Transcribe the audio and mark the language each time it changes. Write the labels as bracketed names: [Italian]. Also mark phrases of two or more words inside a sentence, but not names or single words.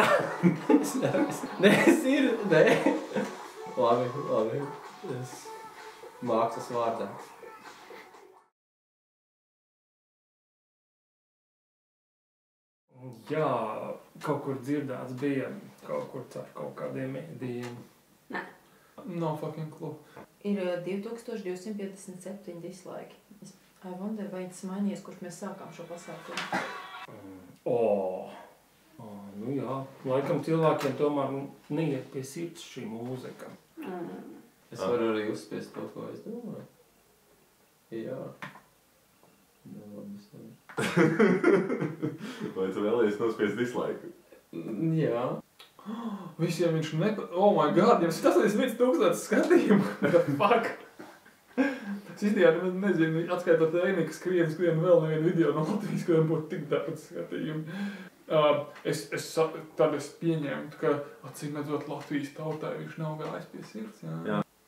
[Latvian] Nē, es ir, nē. Labi. Es mākslas vārdā. Jā, kaut kur dzirdēts bija, kaut kur caur kaut kādiem mēdījiem. Nē. [English] No fucking clue. [Latvian] Ir 2257 dislike. [English] I wonder, [Latvian] vai tas mainījies, kurš mēs sākām šo pasākumu. Nu jā, laikam cilvēkiem tomēr neiet pie sirds šī mūzika. Es varu arī uzspiest to, ko es domāju. Jā. Vai tu vēlies nospiest dislike? Jā. Visiem viņš [English] Oh my god, [Latvian] jums ir 81,000 skatījumu! Fuck! Es īstenībā nezinu, atskaitot Eini, ka skrien vēl nevienu video no Latvijas, kuriem būtu tik daudz skatījumu. Tad es pieņemtu, ka acīm redzot Latvijas tautai viņš nav gājis pie sirds, jā.